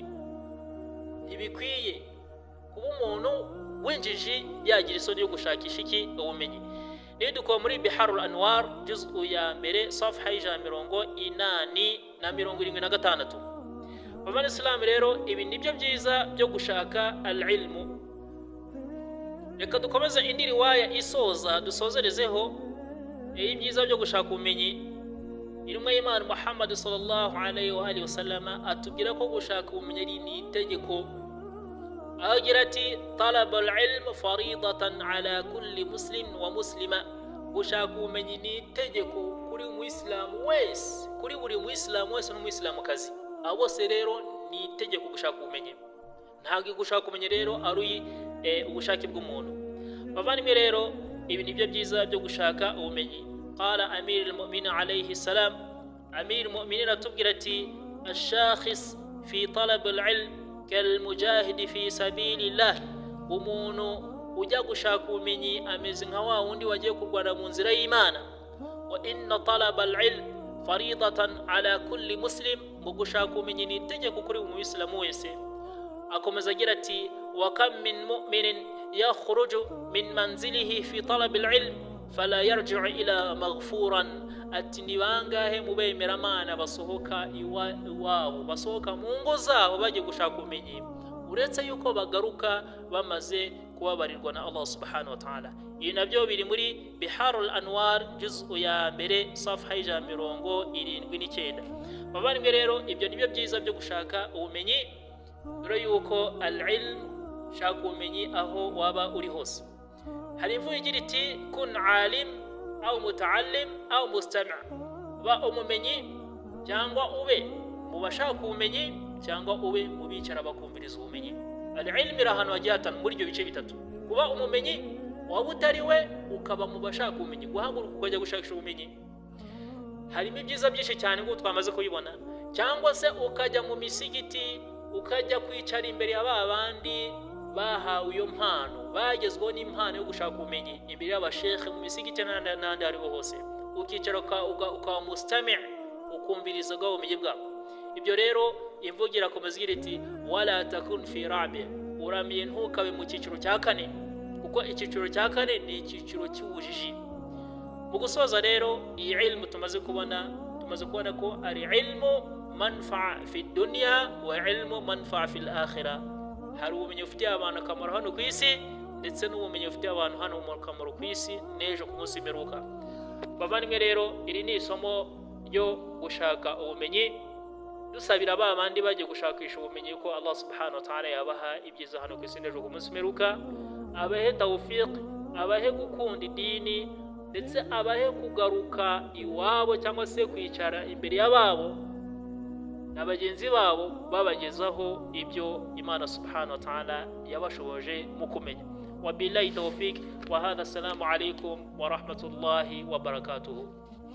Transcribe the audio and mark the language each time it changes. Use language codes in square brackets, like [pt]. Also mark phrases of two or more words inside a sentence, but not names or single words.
[rw] Ntibikwiye kuba umuntu w'injiji yagira isoni yo gushakisha iki ubumenyi. Niyo dukora muri Biharul Anwar juz'u ya mbere safha 876. Bavana Islam rero, ibi nibyo byiza byo gushaka al-ilmu. Reka dukomeze indi riwaya isoza dusozerezeho ibyiza byo gushaka ubumenyi. Intumwa y'Imana Muhammad [ar] صلى الله عليه وآله وسلم [rw] atubwira ko gushaka ubumenyi ni itegeko. Agira ati [ar] طلب العلم فريضة على كل مسلم ومسلمة, [rw] gushaka ubumenyi ni itegeko kuri Muislamu wese, kuri buri Muislamu wese n'Umuislamukazi. Abo bose rero ni itegeko gushaka ubumenyi. Ntabwo gushaka ubumenyi rero ari ubushake bw'umuntu. Bavandimwe rero, ibi nibyo byiza byo gushaka ubumenyi. [ar] قال أمير المؤمنين عليه السلام، أمير المؤمنين [rw] atubwira ati [ar] الشاخص في طلب العلم كالمجاهد في سبيل الله, [rw] umuntu ujya gushaka ubumenyi ameze nka wa wundi wagiye kurwana mu nzira y'Imana. [ar] وإن طلب العلم فريضة على كل مسلم, [rw] mu gushaka ubumenyi ni itegeko kuri buri Muislamu wese. Akomeza agira ati [ar] وكم من مؤمن يخرج من منزله في طلب العلم فلا يرجع إلا مغفورا, [rw] ati ni bangahe mu bemeramana basohoka iwabo, basohoka mu ngo zabo bagiye gushaka ubumenyi, uretse yuko bagaruka bamaze kubabarirwa na Allah [ar] سبحانه وتعالى. [rw] Ibi nabyo biri muri Biharul Anwar juz'u ya mbere safha 79. Bavandimwe rero, ibyo nibyo byiza byo gushaka ubumenyi. Dore yuko al-ilm, shaka ubumenyi aho waba uri hose. Hari imvugo igira iti [ar] كن عالم أو متعلم أو مستمع', [rw] ba umumenyi cyangwa ube mu bashaka ubumenyi cyangwa ube mu bicara bakumviriza ubumenyi. Al-ilm irahanwa hajyatan muri ibyo bice bitatu: kuba umumenyi waba utari we, ukaba mu bashaka ubumenyi, guhaguruka ukajya gushakisha ubumenyi. Harimo ibyiza byinshi cyane ngo twamaze kubibona, cyangwa se ukajya mu misigiti ukajya kwicara imbere ya babandi bahawe iyo mpano, bagezweho n'impano yo gushaka ubumenyi, imbere y'abashekhe mu misigiti n'ahandi ariho hose, ukicara ukaba mustami', ukumviriza bwa bumenyi bwabo. Ibyo rero imvugo irakomeza igira iti [ar] ولا تكن في رابع', [rw] uramiye ntukabe mu cyiciro cya kane, kuko icyiciro cya kane ni icyiciro cy'ubujiji. Mu gusoza rero, iyi ilmu tumaze kubona ko ari [ar] علم منفعة في الدنيا وعلم منفعة في الآخرة. [rw] Hari ubumenyi ufitiye abantu akamaro hano ku isi, ndetse n'ubumenyi bufitiye abantu hano mu kamaro ku isi n'ejo ku munsi w'imperuka. Bavandimwe rero, iri ni isomo ryo gushaka ubumenyi, dusabira ba bandi bagiye gushakisha ubumenyi ko Allah [ar] سبحانه وتعالى [rw] yabaha ibyiza hano ku isi n'ejo ku munsi w'imperuka, abahe tawfiq, abahe gukunda idini, ndetse abahe kugaruka iwabo cyangwa se kwicara imbere y'ababo na bagenzi babo babagezaho ibyo Imana [ar] سبحانه وتعالى [rw] yabashoboje mu kumenya. [ar] وبالله التوفيق وهذا، السلام عليكم ورحمة الله وبركاته.